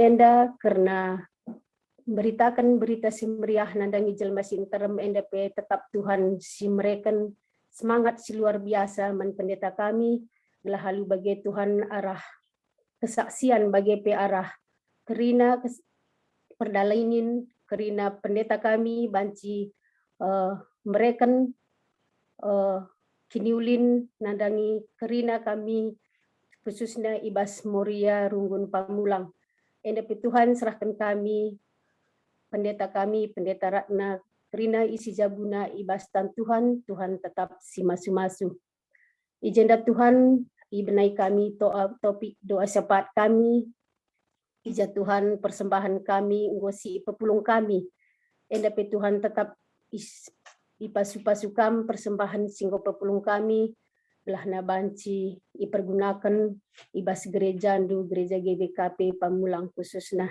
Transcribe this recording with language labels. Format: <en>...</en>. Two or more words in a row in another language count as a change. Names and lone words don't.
<btx>enda karena beritakan berita si meriah nandangi jelma si terem enda pe tetap Tuhan si mereken semangat si</btx> <id>luar biasa</id> <btx>man pendeta kami gelah halu bagi Tuhan arah kesaksian bagi pe arah kerina perdalainin kerina pendeta kami banci mereken kiniulin nandangi kerina kami khususnya ibas muria Runggun Pamulang. Enda pe Tuhan serahkan kami pendeta Ratna kerina isi jabuna ibas tan Tuhan, Tuhan tetap si masu-masu. Ijenda Tuhan ibenai kami topik doa syafaat kami, ija Tuhan persembahan kami, ngosi pepulung kami. Enda pe Tuhan tetap ipasu-pasukam persembahan singgo pepulung kami, belah na banci ipergunakan ibas gereja ndu gereja GBKP Pamulang khususnya.</btx>